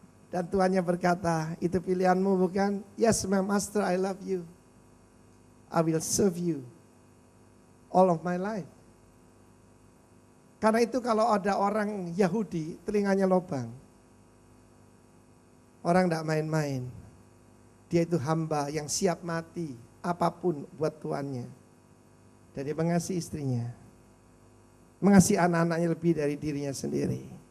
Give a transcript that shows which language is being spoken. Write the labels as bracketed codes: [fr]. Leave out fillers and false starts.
[id] Dan tuannya berkata, itu pilihanmu bukan? [en] Yes, my master, I love you. I will serve you all of my life. [id] Karena itu kalau ada orang Yahudi, telinganya lobang. Orang tidak main-main. Dia itu hamba yang siap mati, apapun buat tuannya. Dan dia mengasihi istrinya. Mengasihi anak-anaknya lebih dari dirinya sendiri.